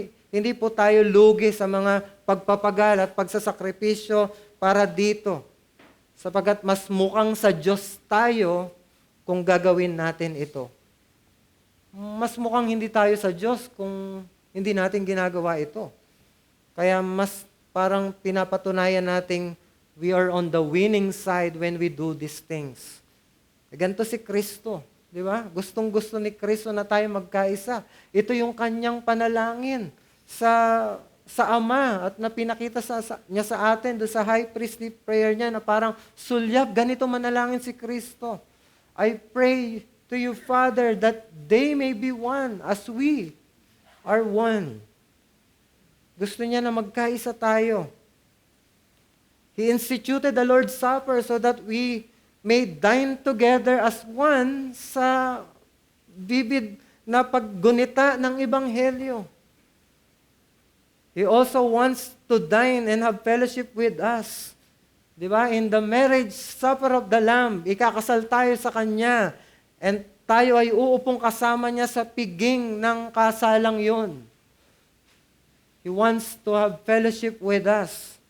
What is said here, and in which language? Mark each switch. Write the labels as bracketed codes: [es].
[tl] Hindi po tayo lugi sa mga pagpapagal at pagsasakripisyo para dito. Sapagkat mas mukhang sa Diyos tayo kung gagawin natin ito. Mas mukhang hindi tayo sa Diyos kung hindi natin ginagawa ito. Kaya mas parang pinapatunayan nating [en] we are on the winning side when we do these things. [tl] Ganito si Kristo, di ba? Gustong-gusto ni Kristo na tayo magkaisa. Ito yung kanyang panalangin sa Ama at na pinakita niya sa atin doon sa high priestly prayer niya na parang sulyap, ganito manalangin si Kristo. [en] I pray to you, Father, that they may be one as we are one. [tl] Gusto niya na magkaisa tayo. [en] He instituted the Lord's Supper so that we may dine together as one [tl] sa bibig na paggunita ng Ebanghelyo. [en] He also wants to dine and have fellowship with us. [tl] Di ba? [en] In the marriage supper of the Lamb, [tl] ikakasal tayo sa Kanya. [en] And [tl] tayo ay uupong kasama niya sa piging ng kasalang yon. [en] He wants to have fellowship with us.